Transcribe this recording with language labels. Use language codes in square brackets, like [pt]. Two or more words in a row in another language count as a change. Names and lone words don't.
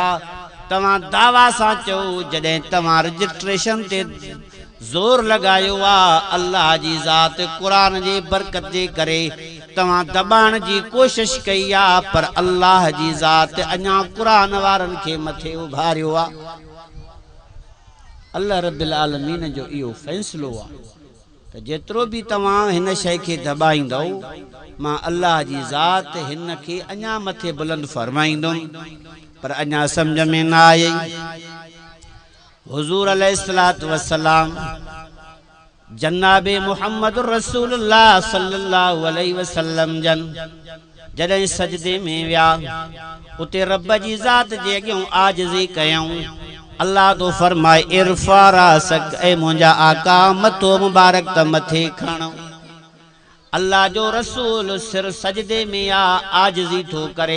[sd] तवां दावा सां चओ जॾहिं तवां रजिस्ट्रेशन ते जोर लगायो आ अल्लाह जी ज़ात कुरान जे बरकत जे करे तवां दबाण जी कोशिश कई आ, पर अल्लाह जी ज़ात अञा कुरान वारन के मथे उभारियो आ। अल्लाह रब्बिल आलमीन जो इहो फैसलो आ त जेतिरो भी तवां हिन शय के दबाईंदो मां अल्लाह जी ज़ात हिन के अञा मथे बुलंद फरमाईंदुमि, पर अञा समझ में न आई। हुजूर अलैहिस्सलातु वस्सलाम जन्नाबे मुहम्मद रसूलुल्लाह सल्लल्लाहु अलैहि वसल्लम जन जॾहिं सजदे में विया उते रब जी ज़ात जे अॻियों आजिज़ी कयऊं। अल्लाह तो फरमाए [ar] ارفع رأسك, [sd] ए मुंहिंजा आका मथो मुबारक त मथे खणो। अल्लाह जो रसूल सिर सजदे में आ, आजिज़ी थो करे।